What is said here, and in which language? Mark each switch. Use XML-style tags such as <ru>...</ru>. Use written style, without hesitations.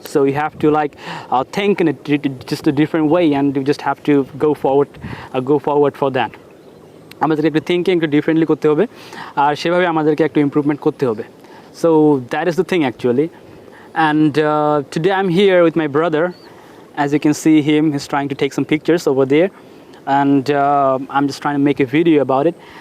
<en>So you have to think in just a different way, and you just have to go forward for that.</en> <bn>আমাদেরকে একটু thinking একটু differently করতে হবে, আর সেভাবে আমাদেরকে একটু ইমপ্রুভমেন্ট করতে হবে।</bn> <en>So that is the thing actually. And today I'm here with my brother. As you can see him, he's trying to take some pictures over there, and I'm just trying to make a video about it.</en>